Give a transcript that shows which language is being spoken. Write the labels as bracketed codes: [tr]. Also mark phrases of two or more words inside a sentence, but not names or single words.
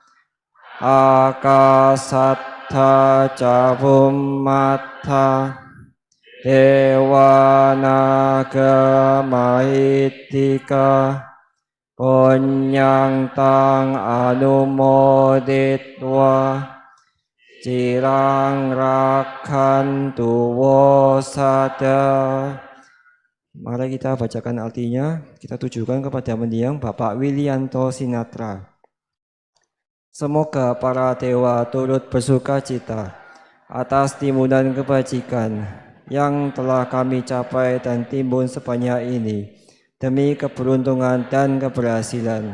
[pi] akasattha ca bhummattha dewana mahittika punyang tang anumoditwa cirang rakhantu wasada [id] Mari kita bacakan artinya. Kita tujukan kepada mendiang Bapak Wilianto Sinatra. Semoga para dewa turut bersuka cita atas timunan kebajikan yang telah kami capai dan timbun sebanyak ini demi keberuntungan dan keberhasilan.